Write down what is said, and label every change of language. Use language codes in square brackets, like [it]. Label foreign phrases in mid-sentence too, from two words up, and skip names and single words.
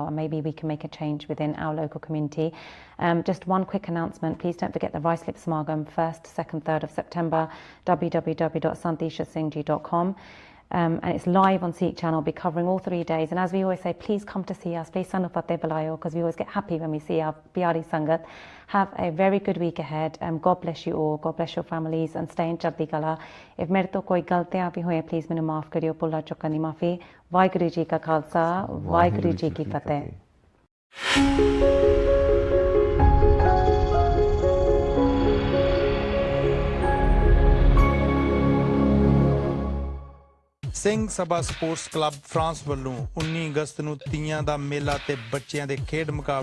[en] And maybe we can make a change within our local community. Just one quick announcement. Please don't forget the Rice Lip Smargam, 1st, 2nd, 3rd of September, www.santishasingh.com. And it's live on Sikh channel. Be covering all 3 days. And as we always say, please come to see us. Please [pa] ਸਾਨੂੰ ਫ਼ਤਹਿ ਬੁਲਾਇਓ, [en] because we always get happy when we see our [pa] ਪਿਆਰੀ ਸੰਗਤ. [en] Have a very good week ahead. God bless you all. God bless your families and stay in [pa] ਚੜ੍ਹਦੀ ਕਲਾ. If ਮੇਰੇ ਤੋਂ ਕੋਈ ਗਲਤੀਆਂ ਵੀ ਹੋਏ, please ਮੈਨੂੰ ਮਾਫ਼ ਕਰਿਓ। ਭੁੱਲਾਂ ਚੁੱਕਾਂ ਮਾਫ਼ੀ. ਵਾਹਿਗੁਰੂ ਜੀ ਕਾ ਖ਼ਾਲਸਾ। ਵਾਹਿਗੁਰੂ ਜੀ ਕੀ ਫ਼ਤਹਿ. ਸਿੰਘ ਸਭਾ ਸਪੋਰਟਸ ਕਲੱਬ ਫਰਾਂਸ ਵੱਲੋਂ 19 ਅਗਸਤ ਨੂੰ ਤੀਆਂ ਦਾ ਮੇਲਾ ਤੇ ਬੱਚਿਆਂ ਦੇ ਖੇਡ ਮੁਕਾਬਲੇ